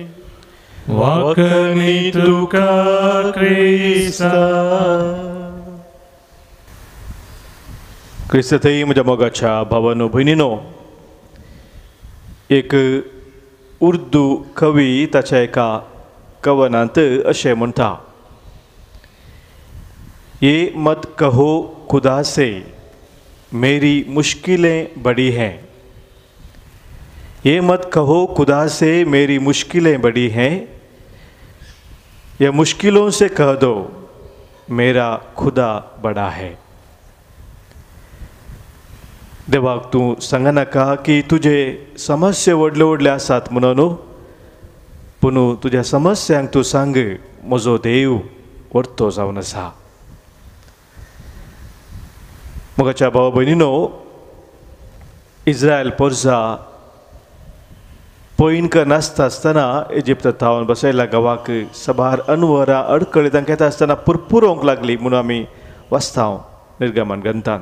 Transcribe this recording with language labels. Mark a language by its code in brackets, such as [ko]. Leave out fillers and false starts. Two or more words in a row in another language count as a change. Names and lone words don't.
[kok] वाकणी तुका क्रिस्ता. क्रिस्तथई म्हज्या मोगाच्या भावानो भयणीनो, एक उर्दू कवी ताच्या एका कवनांत अशें म्हणटा, [ur] یہ مت کہو خدا سے میری مشکلیں بڑی ہیں. یہ مت کہو خدا سے میری مشکلیں بڑی ہیں، یا مشکلوں سے کہہ دو میرا خدا بڑا ہے. [kok] देवाक तूं सांगनाका की तुजे समस्या व्हडले व्हडले आसात म्हणून, पूण तुज्या समस्यांक तूं सांग, म्हजो देव व्हरतो जावन आसा. मोगाच्या भाव भयणीनो, इस्रायल पोरजा पयणकर नासता आसतना इजिप्तांत थावन बसयल्या गांवाक सबार अनवरां अडकळी तांकां येता आसतना पुरपुरोंक लागली म्हणून आमी वाचता निर्गमन ग्रंथांत.